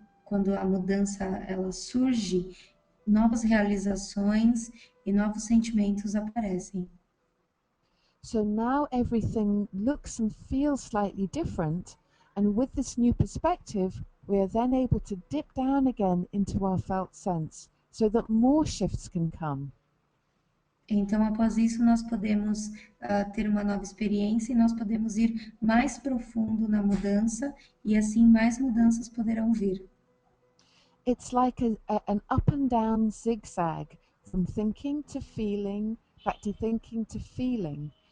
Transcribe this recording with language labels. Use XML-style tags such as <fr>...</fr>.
<pt>quando a mudança ela surge, novas realizações e novos sentimentos aparecem.</pt> <en>So now everything looks and feels slightly different, and with this new perspective, we are then able to dip down again into our felt sense so that more shifts can come.</en> <pt>Então, após isso, nós podemos ter uma nova experiência e nós podemos ir mais profundo na mudança e assim mais mudanças poderão vir.</pt> <en>It's like an up and down zigzag from thinking to feeling, back to thinking to feeling.</en>